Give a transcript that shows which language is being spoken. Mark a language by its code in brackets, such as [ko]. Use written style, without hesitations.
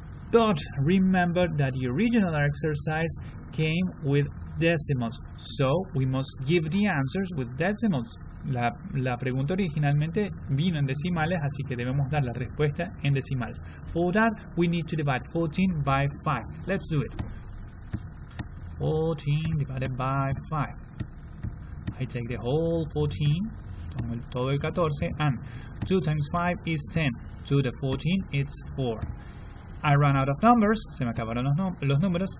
[en] But remember that the original exercise came with decimals, so we must give the answers with decimals. [es] la pregunta originalmente vino en decimales, así que debemos dar la respuesta en decimales. [en] For that, we need to divide 14 by 5. Let's do it. 14 divided by 5. I take the whole 14, [es] tomo todo el 14, [en] and 2 times 5 is 10. 2 to the 14, it's 4. I ran out of numbers, [es] se me acabaron los números.